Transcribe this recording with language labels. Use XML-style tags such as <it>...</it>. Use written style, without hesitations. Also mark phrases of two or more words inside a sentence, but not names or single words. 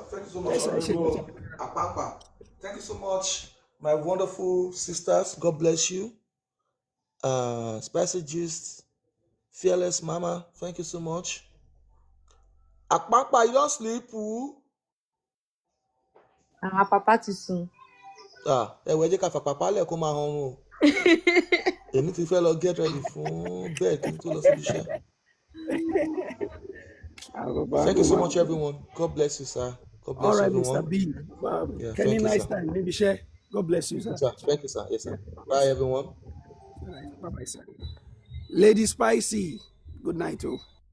<en>Thank you so much, Honorable Apapa. Thank you so much, my wonderful sisters. God bless you. Spicy Gist, Fearless Mama, thank you so much. Apapa, you don't sleep, ooh.</en> <yo>Papa ti sùn. Ẹ̀wẹ̀ jẹ́ ká fàpàpá lẹ̀ kó máa hanrun o. Èmi ti fẹ́ lọ</yo> <en>get ready</en> <yo>fún bed kí n tó lọ síbi iṣẹ́.</yo> <en>Thank you so much, everyone. God bless you, sir. God bless All right, everyone. Mr. B. Yeah, Can you thank you, nice sir. time? Maybe share. God bless you, Thank you, sir. sir. Thank you, sir. Yes, sir. Bye, everyone. All right. Bye-bye, sir. Lady Spicy, good night, oh.</en>